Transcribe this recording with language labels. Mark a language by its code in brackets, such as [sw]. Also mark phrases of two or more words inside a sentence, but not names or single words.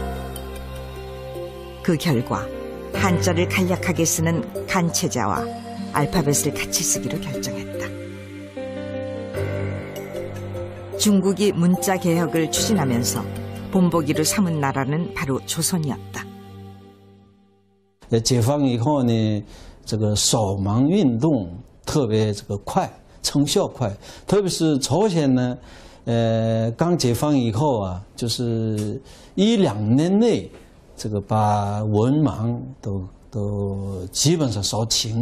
[ko] 그 결과 한자를 간략하게 쓰는 간체자와 알파벳을 같이 쓰기로 결정했다. 중국이 문자 개혁을 추진하면서 본보기로 삼은 나라는 바로 조선이었다. [zh] 解放以后呢，这个扫盲运动特别快，成效快，特别是朝鲜呢，刚解放以后啊，就是1-2年内，这个把文盲都基本上扫清。